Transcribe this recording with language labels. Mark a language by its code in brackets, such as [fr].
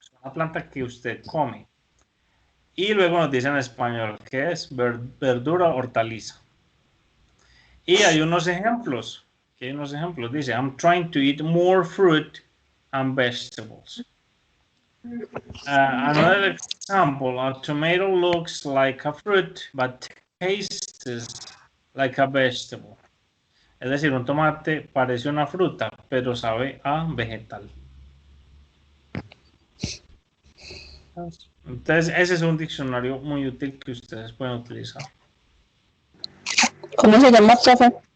[es] Una planta que usted come. Y luego nos dice en español, ¿qué es? Verdura, hortaliza. Y hay unos ejemplos. Dice, [en] I'm trying to eat more fruit and vegetables. Another example, a tomato looks like a fruit, but tastes like a vegetable. [es] Es decir, un tomate parece una fruta, pero sabe a vegetal. Entonces, ese es un diccionario muy útil que ustedes pueden utilizar. ¿Cómo se llama, profe?